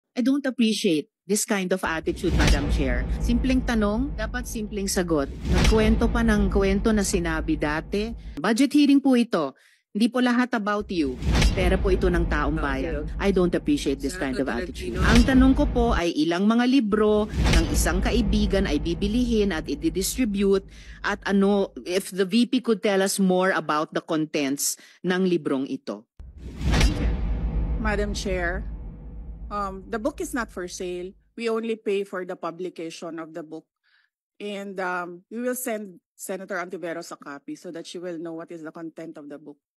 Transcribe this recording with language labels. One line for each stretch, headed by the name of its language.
English: I don't appreciate this kind of attitude, Madam Chair.
Filipino: Simpleng tanong, dapat simpleng sagot. Nagkwento pa ng kwento na sinabi dati. Budget hearing po ito. Hindi po lahat
English: about you.
Filipino: Pera po ito ng taong bayan.
English: I don't appreciate this kind of attitude.
Filipino: Ang tanong ko po ay ilang mga libro ng isang kaibigan ay bibilihin at i-distribute at ano,
English: if the VP could tell us more about the contents
Filipino: ng librong ito.
English: Madam Chair, the book is not for sale. We only pay for the publication of the book. And we will send Senator Antiveros a copy so that she will know what is the content of the book.